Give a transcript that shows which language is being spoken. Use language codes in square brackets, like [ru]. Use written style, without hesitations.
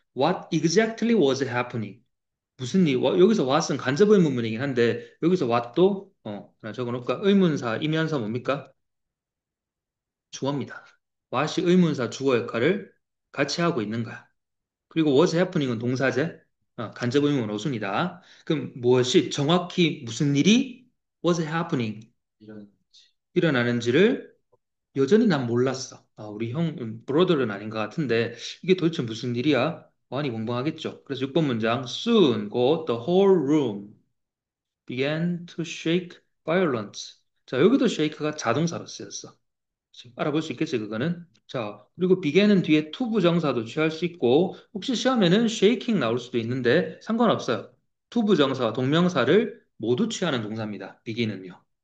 [en] What exactly was happening? [ko] 무슨 일, 여기서 what은 간접 의문문이긴 한데, 여기서 what도, 하나 적어놓을까? 의문사이면서 뭡니까? 주어입니다. what이 의문사 주어 역할을 같이 하고 있는 거야. 그리고 was happening은 동사제, 간접 의문문 어순이다. 그럼 무엇이 정확히 무슨 일이 was happening 이런 일어나는지를 여전히 난 몰랐어. 우리 형, 브로더는 아닌 것 같은데 이게 도대체 무슨 일이야? 많이 멍멍하겠죠. 그래서 6번 문장 [en] soon 곧 the whole room began to shake violence. [ko] 자, 여기도 shake가 자동사로 쓰였어. 지금 알아볼 수 있겠지, 그거는? 자, 그리고 began은 뒤에 to 부정사도 취할 수 있고, 혹시 시험에는 shaking 나올 수도 있는데, 상관없어요. to 부정사와 동명사를 모두 취하는 동사입니다. begin은요.